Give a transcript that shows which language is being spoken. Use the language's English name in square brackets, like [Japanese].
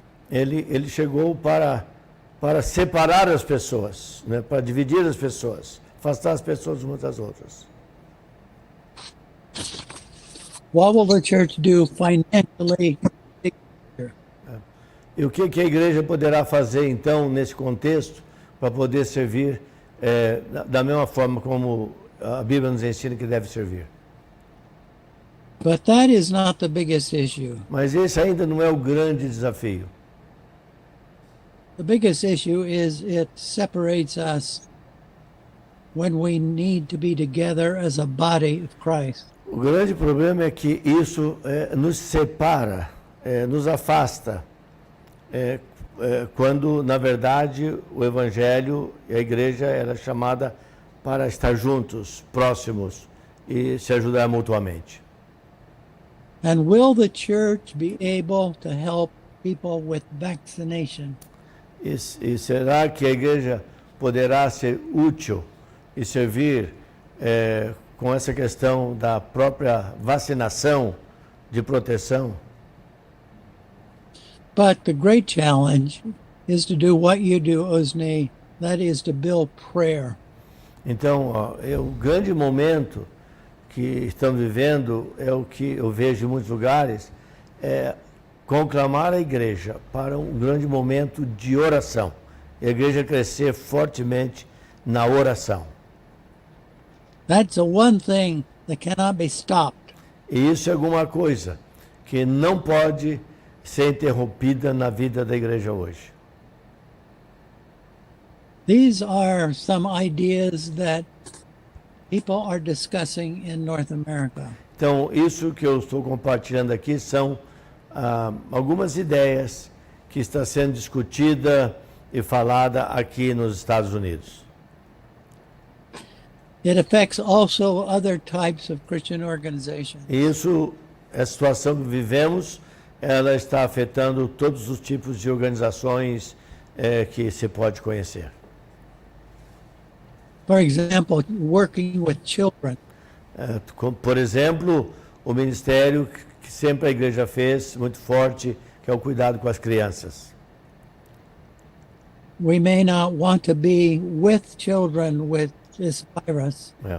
[Portuguese] Ele chegou para separar as pessoas, né? Para dividir as pessoas, afastar as pessoas umas das outras. [English] What will the church do financially? [Portuguese] E o que a igreja poderá fazer, então, nesse contexto, para poder servir da mesma forma como a Bíblia nos ensina que deve servir? [English] But that is not the biggest issue. [Portuguese] Mas esse ainda não é o grande desafio. [English] The biggest issue is it separates us when we need to be together as a body of Christ. [Portuguese] O grande problema é que isso nos separa, nos afasta, quando, na verdade, o Evangelho e a igreja era chamada para estar juntos, próximos e se ajudar mutuamente. [English] And will the church be able to help people with vaccination? [Portuguese] E será que a igreja poderá ser útil e servir com essa questão da própria vacinação de proteção? [English] But the great challenge is to do what you do, Osni, that is to build prayer. [Portuguese] Então, o grande momento que estamos vivendo é o que eu vejo em muitos lugares, é conclamar a igreja para um grande momento de oração. E a igreja crescer fortemente na oração. [English] That's the one thing that cannot be stopped. [Portuguese] E isso é alguma coisa que não pode ser interrompida na vida da igreja hoje. [English] These are some ideas that people are discussing in North America. [Portuguese] Então, isso que eu estou compartilhando aqui são algumas ideias que está sendo discutida e falada aqui nos Estados Unidos. [English] It affects also other types of Christian organizations. [Portuguese] Isso, a situação que vivemos, ela está afetando todos os tipos de organizações que se pode conhecer. [English] For example, working with children. [Portuguese] Por exemplo, o ministério que sempre a igreja fez, muito forte, que é o cuidado com as crianças. [English] We may not want to be with children with this virus.